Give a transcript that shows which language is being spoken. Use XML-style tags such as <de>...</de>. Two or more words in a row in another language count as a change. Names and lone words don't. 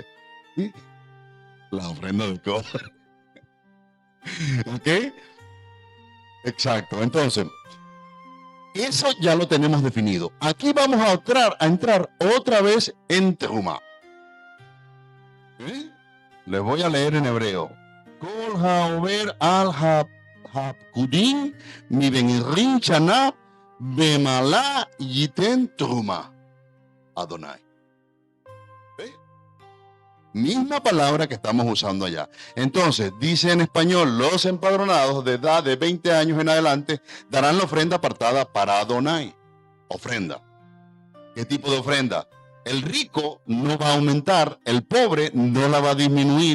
<es>¿Sí? La ofrenda de cobre. ¿Ok? Exacto. Entonces, eso ya lo tenemos definido. Aquí vamos a entrar otra vez en terumá. ¿Sí? Les voy a leer en hebreo.</es> <he>כל העבר על הפקדים מ בן עשרים שנה ומעלה יתן תרומה.</he> <es>Adonai. ¿Ve? Misma palabra que estamos usando allá. Entonces, dice en español, los empadronados de edad de 20 años en adelante darán la ofrenda apartada para Adonai. Ofrenda. ¿Qué tipo de ofrenda? El rico no va a aumentar, el pobre no la va a disminuir.</es>